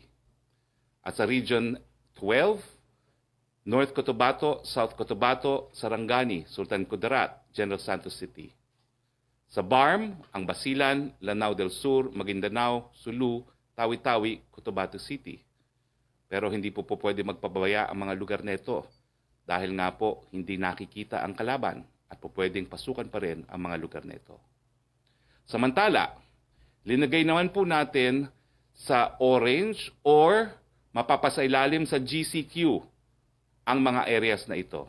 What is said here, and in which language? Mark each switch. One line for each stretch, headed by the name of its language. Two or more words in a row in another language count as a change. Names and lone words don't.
Filipino: At sa Region 12, North Cotabato, South Cotabato, Sarangani, Sultan Kudarat, General Santos City. Sa BARM, ang Basilan, Lanao del Sur, Maguindanao, Sulu, Tawi-Tawi, Cotabato City. Pero hindi po pwede magpabaya ang mga lugar na ito dahil nga po hindi nakikita ang kalaban at po pwedeng pasukan pa rin ang mga lugar na ito. Samantala, linagay naman po natin sa orange or mapapasailalim sa GCQ ang mga areas na ito.